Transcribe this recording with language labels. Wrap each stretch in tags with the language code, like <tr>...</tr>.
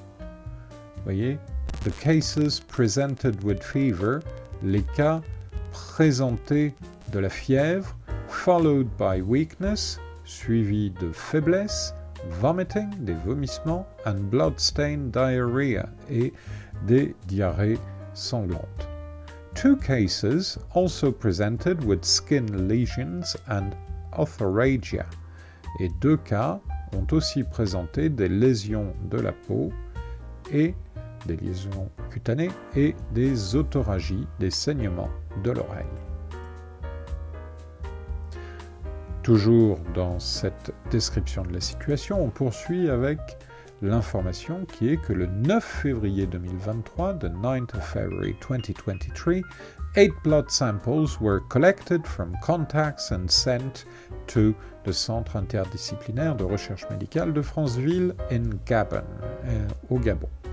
<fr>Vous voyez,</fr> <en>the cases presented with fever,</en> <fr>les cas présentés de la fièvre,</fr> <en>followed by weakness,</en> <fr>suivi de faiblesse, vomiting, des vomissements,</fr> <en>and blood-stained diarrhea,</en> <fr>et des diarrhées sanglantes.</fr> <en>2 cases also presented with skin lesions and orthorrhagia.</en> <fr>Et 2 cas ont aussi présenté des lésions de la peau et des lésions cutanées et des orthorrhagies, des saignements de l'oreille. Toujours dans cette description de la situation, on poursuit avec l'information qui est que le 9 février 2023,</fr> <en>the 9th of February 2023, 8 blood samples were collected from contacts and sent to</en> <fr>the Centre interdisciplinaire de recherche médicale de Franceville</fr> <en>in Gabon,</en> <fr>au Gabon.</fr>